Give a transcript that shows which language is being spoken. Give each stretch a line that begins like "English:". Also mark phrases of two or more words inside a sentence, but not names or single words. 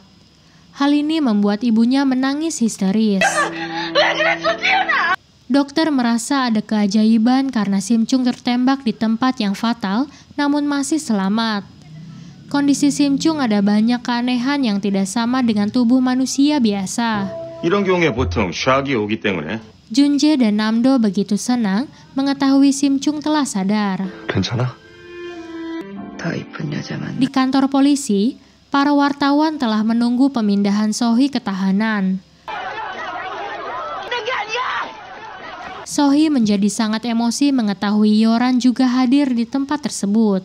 Indonesian: Hal ini membuat ibunya menangis histeris. Dokter merasa ada keajaiban karena Sim Chung tertembak di tempat yang fatal, namun masih selamat. Kondisi Sim Chung ada banyak keanehan yang tidak sama dengan tubuh manusia biasa.
Korean: 이런 경우에 보통 샥이 오기 때문에.
Indonesian: Junjae dan Namdo begitu senang mengetahui Sim Chung telah sadar.
Korean: 괜찮아?
Indonesian: Di kantor polisi, para wartawan telah menunggu pemindahan Sohee ke tahanan. Sohee menjadi sangat emosi mengetahui Yoran juga hadir di tempat tersebut.